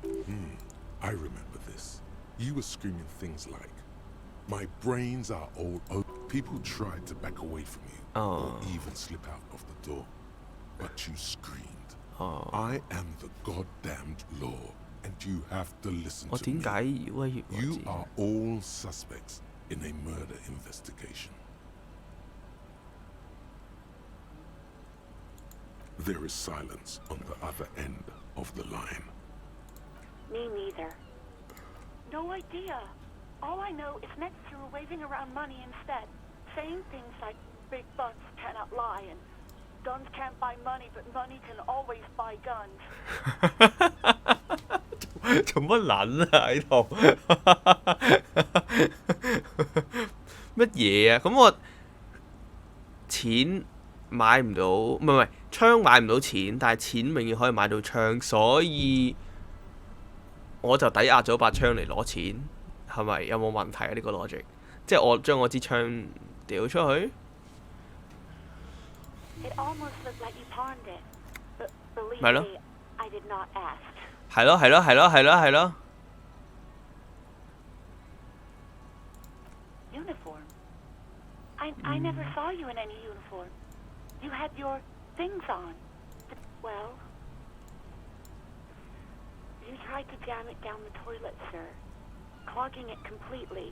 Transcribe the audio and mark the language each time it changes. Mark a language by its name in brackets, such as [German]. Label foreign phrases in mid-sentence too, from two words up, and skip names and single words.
[English] I remember this. You were screaming things like, "My brains are all open." People tried to back away from you, or even slip out of the door. But you screamed, "I am the goddamned law, and you have to listen [Cantonese] 我 [English] to [Cantonese] 點 [English] me." [Cantonese] 解要威脅我 [English] You [Cantonese] 自己？ [English] are all suspects in a murder investigation. There is silence on the other end of the line. Me neither. No idea. All I know is next you were waving around money instead, saying things like big bucks cannot lie and guns can't buy money, but money can always buy guns. [Cantonese] 做乜撚啊喺度？乜嘢啊？咁我錢買唔到，唔係槍買唔到錢，但係錢永遠可以買到槍，所以我就抵押咗把槍嚟攞錢，係咪有冇問題啊？呢個 logic， 即係我將我支槍掉出去。 [English] It almost looked like you pawned it, but believe [Cantonese] 咪咯 [English] me, I did not ask. [Cantonese] 係咯係咯係咯係咯係咯。 [English] Uniform? I never saw you in any uniform. You had your things on. Well, you tried to jam it down the toilet, sir, clogging it completely.